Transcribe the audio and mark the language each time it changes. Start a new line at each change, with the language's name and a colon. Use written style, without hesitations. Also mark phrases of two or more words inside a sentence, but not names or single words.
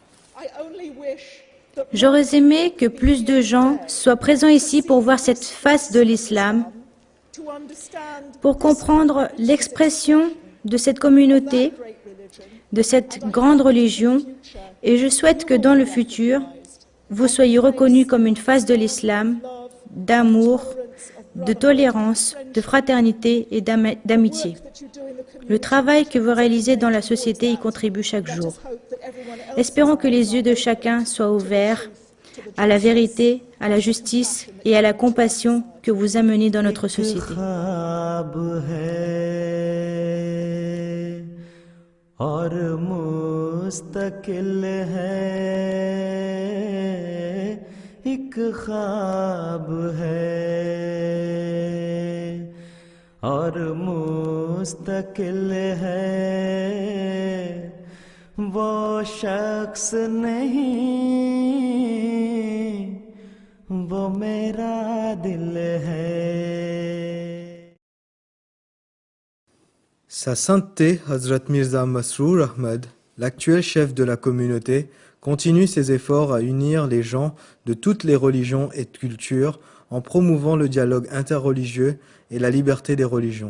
French: J'aurais aimé que plus de gens soient présents ici pour voir cette face de l'islam, pour comprendre l'expression de cette communauté, de cette grande religion, et je souhaite que dans le futur, vous soyez reconnus comme une face de l'islam, d'amour, de tolérance, de fraternité et d'amitié. Le travail que vous réalisez dans la société y contribue chaque jour. Espérons que les yeux de chacun soient ouverts à la vérité, à la justice et à la compassion que vous amenez dans notre société.
Hindi: एक ख्वाब है और मुस्तकिल है वो शख्स नहीं वो मेरा दिल है.
French: Sa Sainteté Hazrat Mirza Masroor Ahmad, l'actuel chef de la communauté, continue ses efforts à unir les gens de toutes les religions et cultures en promouvant le dialogue interreligieux et la liberté des religions.